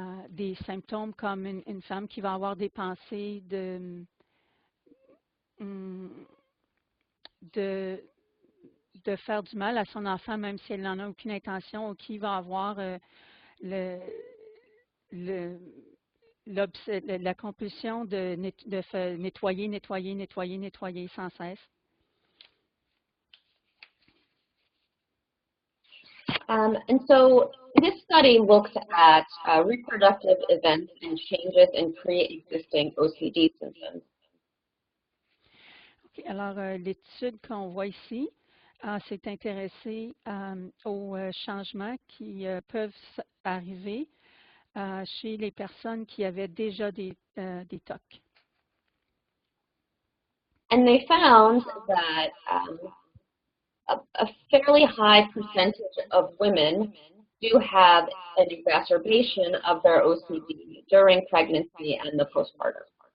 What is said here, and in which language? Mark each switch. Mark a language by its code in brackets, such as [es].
[fr] des symptômes comme une femme qui va avoir des pensées de faire du mal à son enfant, même si elle n'en a aucune intention, ou qui va avoir la compulsion de nettoyer sans cesse. [en] And so this study looked at reproductive events and changes in pre-existing OCD symptoms. Okay. [fr] Alors, l'étude qu'on voit ici s'est intéressée aux changements qui peuvent arriver chez les personnes qui avaient déjà des TOC. [en] And they found that a fairly high percentage of women do have an exacerbation of their OCD during pregnancy and the postpartum.